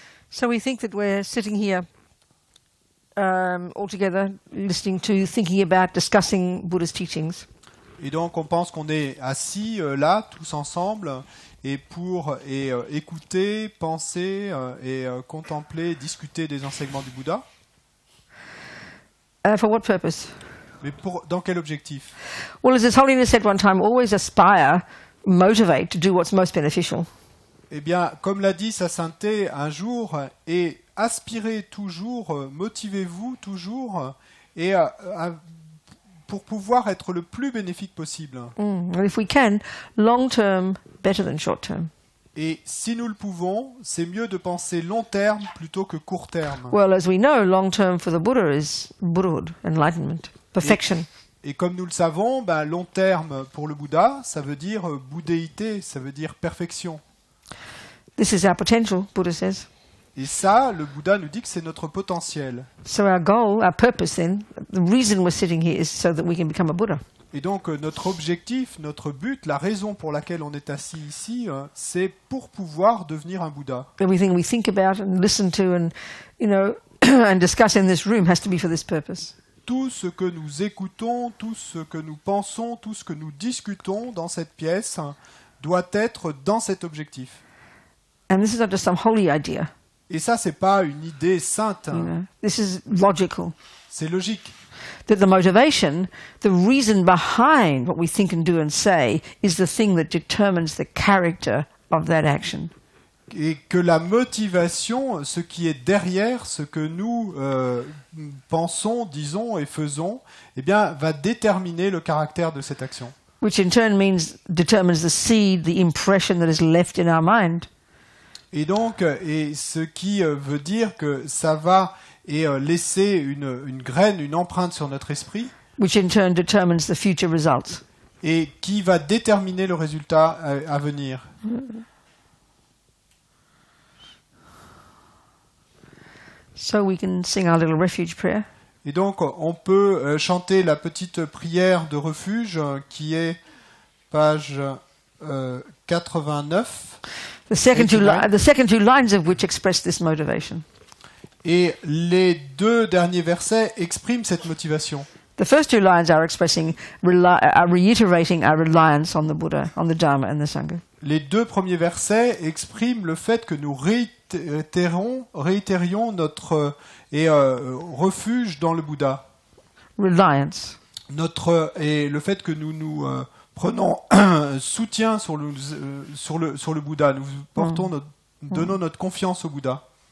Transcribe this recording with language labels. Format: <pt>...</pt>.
<en>So we think that we're sitting here all together, listening to, thinking about, discussing Buddha's teachings.</en> <fr>Et donc on pense qu'on est assis là, tous ensemble, et pour écouter, penser et contempler, discuter des enseignements du Bouddha.</fr> <en>For what purpose?</en> <fr>Mais dans quel objectif?</fr> <en>Well, as His Holiness said one time, always aspire, motivate to do what's most beneficial.</en> <fr>Eh bien, comme l'a dit sa sainteté un jour, et aspirez toujours, motivez-vous toujours, et pour pouvoir être le plus bénéfique possible.</fr> <en>And if we can, long term better than short term.</en> <fr>Et si nous le pouvons, c'est mieux de penser long terme plutôt que court terme.</fr> <en>Well, as we know, long term for the Buddha is Buddhahood, enlightenment, perfection.</en> <fr>Et comme nous le savons, long terme pour le Bouddha, ça veut dire bouddhéité, ça veut dire perfection.</fr> <en>This is our potential, Buddha says.</en> <fr>Et ça, le Bouddha nous dit que c'est notre potentiel.</fr> <en>So our goal, our purpose then, the reason we're sitting here is so that we can become a Buddha.</en> <fr>Et donc notre objectif, notre but, la raison pour laquelle on est assis ici, c'est pour pouvoir devenir un Bouddha.</fr> <en>Everything we think about and listen to and, and discuss in this room has to be for this purpose.</en> <fr>Tout ce que nous écoutons, tout ce que nous pensons, tout ce que nous discutons dans cette pièce doit être dans cet objectif.</fr> <en>And this is not just some holy idea.</en> <fr>Et ça, c'est pas une idée sainte.</fr> <en>This is logical.</en> <fr>C'est logique.</fr> <en>That the motivation, the reason behind what we think and do and say, is the thing that determines the character of that action.</en> <fr>Et que la motivation, ce qui est derrière ce que nous pensons, disons et faisons, va déterminer le caractère de cette action.</fr> <en>which in turn determines the seed, the impression that is left in our mind.</en> <fr>Et donc, ce qui veut dire que ça va laisser une graine, une empreinte sur notre esprit,</fr> <en>which in turn determines the future results.</en> <fr>Et qui va déterminer le résultat à venir.</fr> <en>So we can sing our little refuge prayer.</en> <fr>Et donc, on peut chanter la petite prière de refuge qui est page 89.</fr> <en>The second two lines of which express this motivation.</en> <fr>Et les deux derniers versets expriment cette motivation.</fr> <en>The first two lines are reiterating our reliance on the Buddha, on the Dharma and the Sangha.</en> <fr>Les deux premiers versets expriment le fait que nous réitérions notre refuge dans le Bouddha.</fr> <en>Reliance.</en> <fr>Et le fait que nous prenons soutien sur le Bouddha, nous donnons notre confiance au Bouddha.</fr>